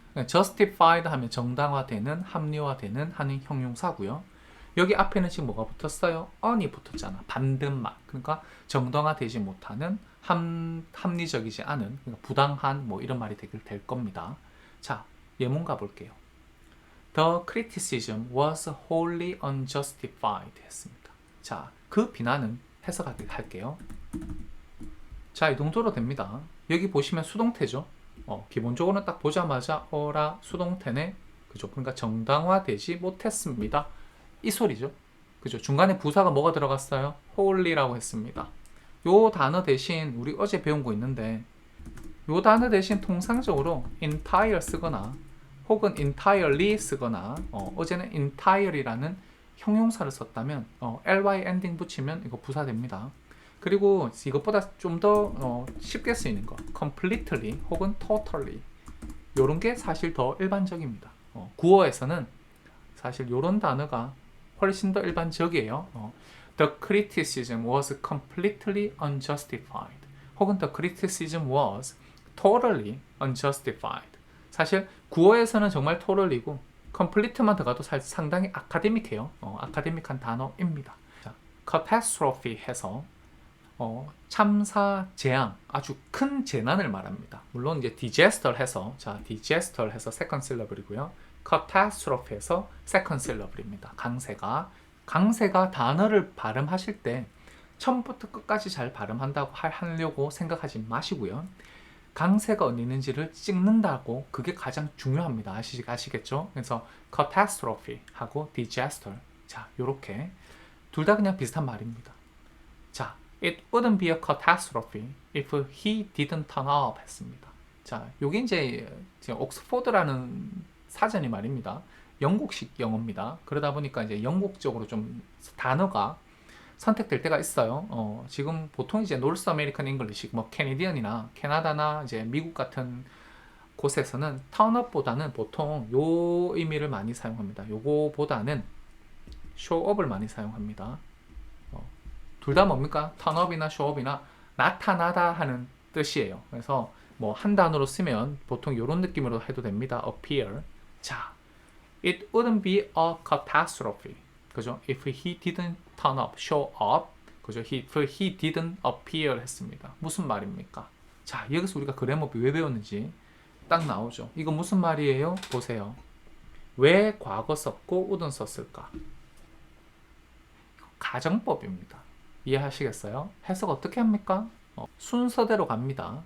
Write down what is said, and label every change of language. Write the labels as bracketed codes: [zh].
[ko] justified 하면 정당화되는, 합리화되는 하는 형용사고요. 여기 앞에는 지금 뭐가 붙었어요? on이 붙었잖아. 반대말. 그러니까 정당화되지 못하는, 합리적이지 않은, 그러니까 부당한 뭐 이런 말이 될 겁니다. 자, 예문 가볼게요. [en] The criticism was wholly unjustified [ko] 했습니다. 자, 그 비난은 해석할게요. 자, 이 정도로 됩니다. 여기 보시면 수동태죠. 기본적으로는 딱 보자마자 어라 수동태네. 그죠? 그러니까 정당화되지 못했습니다. 이 소리죠. 그죠? 중간에 부사가 뭐가 들어갔어요? wholly라고 했습니다. 요 단어 대신 우리 어제 배운 거 있는데 요 단어 대신 통상적으로 entire 쓰거나 혹은 entirely 쓰거나 어제는 entire이라는 형용사를 썼다면 ly 엔딩 붙이면 이거 부사 됩니다. 그리고 이것보다 좀 더 쉽게 쓰이는 거 completely 혹은 totally 요런 게 사실 더 일반적입니다. 구어에서는 사실 요런 단어가 훨씬 더 일반적이에요. [en] The criticism was completely unjustified 혹은 the criticism was totally unjustified. [ko] 사실 구어에서는 정말 totally고 complete만 들어가도 상당히 아카데믹해요. 아카데믹한 단어입니다. 자, catastrophe 해서 참사, 재앙, 아주 큰 재난을 말합니다. 물론 이제 disaster 해서 자, disaster 해서 [en] second syllable [ko] 이고요. catastrophe 해서 [en] second syllable [ko] 입니다. 강세가 단어를 발음하실 때 처음부터 끝까지 잘 발음한다고 하려고 생각하지 마시고요. 강세가 어디 있는지를 찍는다고 그게 가장 중요합니다. 아시겠죠? 그래서 catastrophe 하고 disaster. 자, 요렇게 둘 다 그냥 비슷한 말입니다. [en] 자, it wouldn't be a catastrophe if he didn't turn up [ko] 했습니다. 자, 요게 이제 옥스포드라는 사전이 말입니다. 영국식 영어입니다. 그러다 보니까 이제 영국적으로 좀 단어가 선택될 때가 있어요. 지금 보통 이제 노스 아메리칸 잉글리시, 뭐 캐네디언이나 캐나다나 이제 미국 같은 곳에서는 턴업보다는 보통 요 의미를 많이 사용합니다. 요거보다는 쇼업을 많이 사용합니다. 둘 다 뭡니까? 턴업이나 쇼업이나 나타나다 하는 뜻이에요. 그래서 뭐 한 단어로 쓰면 보통 이런 느낌으로 해도 됩니다. [en] appear. 자, it wouldn't be a catastrophe. [ko] 그죠? [en] If he didn't turn up, show up. [ko] 그죠? [en] If he didn't appear [ko] 했습니다. 무슨 말입니까? 자, 여기서 우리가 그래머비 왜 배웠는지 딱 나오죠. 이거 무슨 말이에요? 보세요. 왜 과거 썼고 wouldn't 썼을까? 가정법입니다. 이해하시겠어요? 해석 어떻게 합니까? 순서대로 갑니다.